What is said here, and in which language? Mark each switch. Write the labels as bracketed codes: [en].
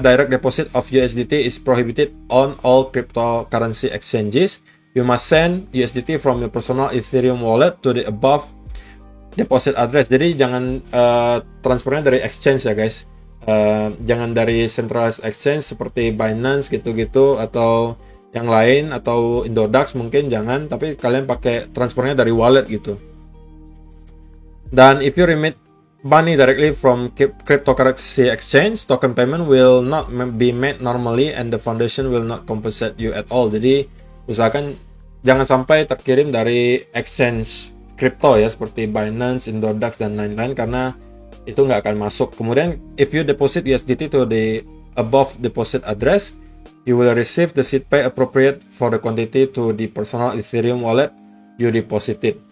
[en] Direct deposit of USDT is prohibited on all cryptocurrency exchanges. You must send USDT from your personal Ethereum wallet to the above deposit address. [id] Jadi jangan transfernya dari exchange ya guys. Jangan dari centralized exchange seperti Binance gitu-gitu atau yang lain, atau Indodax mungkin jangan, tapi kalian pakai transfernya dari wallet gitu. Dan [en] if you remit money directly from cryptocurrency exchange, token payment will not be made normally and the foundation will not compensate you at all. [id] Jadi usahakan jangan sampai terkirim dari exchange crypto ya, seperti Binance, Indodax dan lain-lain, karena itu nggak akan masuk. Kemudian [en] if you deposit USDT to the above deposit address, you will receive the SeedPay appropriate for the quantity to the personal Ethereum wallet you deposited.